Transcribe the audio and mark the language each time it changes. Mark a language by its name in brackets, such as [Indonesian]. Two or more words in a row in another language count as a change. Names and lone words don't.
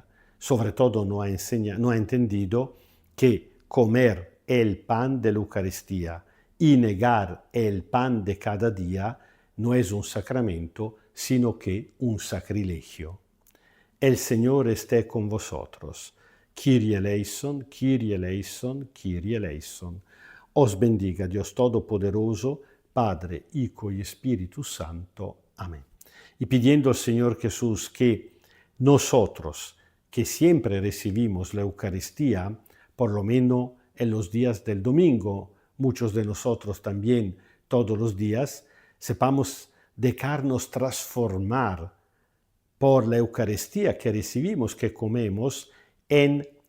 [Spanish] Sobre todo no ha entendido que comer el pan de la Eucaristía y negar el pan de cada día no es un sacramento, sino que un sacrilegio. El Señor esté con vosotros. [Greek] Κύριε ἐλέησον, Κύριε ἐλέησον, Κύριε ἐλέησον. [Spanish] Os bendiga Dios Todopoderoso, Padre, Hijo y Espíritu Santo. Amén. Y pidiendo al Señor Jesús que nosotros, que siempre recibimos la Eucaristía, por lo menos en los días del domingo, muchos de nosotros también todos los días, sepamos dejarnos transformar por la Eucaristía que recibimos, que comemos, en